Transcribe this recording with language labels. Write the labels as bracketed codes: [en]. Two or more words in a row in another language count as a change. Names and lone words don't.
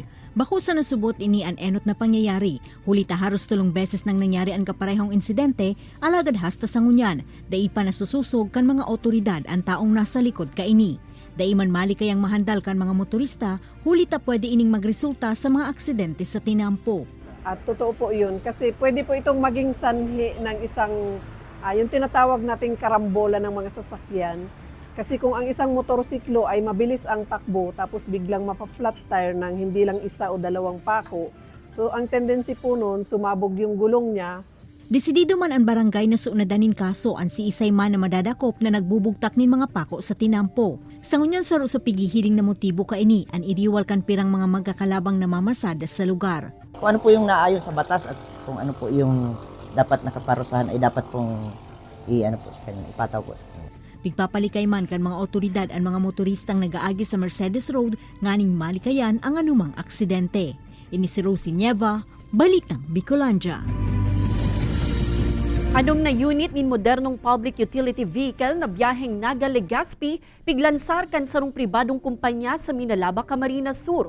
[bik] Bako sa nasubot ini an enot na pangyayari, huli haros 3 beses nang nangyari ang kaparehong insidente, alagad hasta sa ngunyan, dai pa nasususog kan mga otoridad ang taong nasa likod kaini. Dai man mali kayang mahandal kan mga motorista, huli ta pwede ining magresulta sa mga aksidente sa tinampo. [tl] At totoo po yun, kasi pwede po itong maging sanhi ng isang, yung tinatawag nating karambola ng mga sasakyan. Kasi kung ang isang motorsiklo ay mabilis ang takbo, tapos biglang mapa- [en] flat tire [tl] ng hindi lang isa o 2 pako, so ang tendency po nun, sumabog yung gulong niya. [bik] Desidido man ang barangay na suunadanin kaso ang si Isay man na madadakop na nagbubugtak nin mga pako sa tinampo. Sa ngunyan saro sa pigihiling na motibo kaini, an iriwal kan pirang mga magkakalabang namamasada sa lugar. [tl] Kung ano po yung naayon sa batas at kung ano po yung dapat nakaparusahan ay dapat pong ipataw po sa kanya. [bik] Pigpapalikay man kan mga otoridad ang mga motoristang nagaagi sa Mercedes Road nganing malikayan ang anumang aksidente. Ini si Rosie Nieva, Balitang Bicolandia. Anom na unit nin modernong [en] public utility vehicle [bik] na biyaheng Naga-Legazpi piglansar kan sarong pribadong kumpanya sa Minalaba, Camarines Sur.